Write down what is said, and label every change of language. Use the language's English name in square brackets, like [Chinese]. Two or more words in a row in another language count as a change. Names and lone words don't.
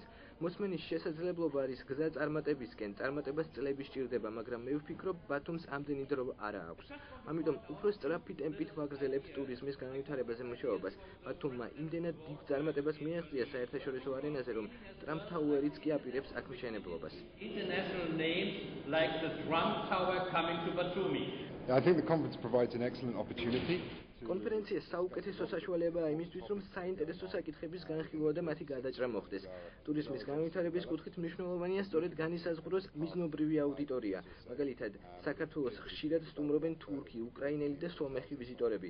[Georgian] მოსმენის შესაძლებლობა არის გზა წარმატებისკენ, წარმატებას წლები სჭირდება, მაგრამ მე ვფიქრობ, ბათუმს ამდენი დრო არა აქვს. ამიტომ უფრო სწრაფი ტემპით ვაგრძელებთ ტურიზმის განვითარებაზე მუშაობას. ბათუმმა იმდენად დიდ წარმატებას მიაღწია საერთაშორისო არენაზე, რომ Trump Tower-იც კი აპირებს აქ მშენებლობას. [English] I think the conference provides an excellent opportunity. [Georgian] კონფერენცია საუკეთესო საშუალებაა იმისთვის, რომ საინტერესო საკითხების განხილვა და მათი გადაჭრა მოხდეს. ტურიზმის განვითარების კუთხით მნიშვნელოვანია სწორედ განისაზღვროს მიზნობრივი აუდიტორია. მაგალითად, საქართველოს ხშირად სტუმრობენ თურქი, უკრაინელი და სომეხი ვიზიტორები.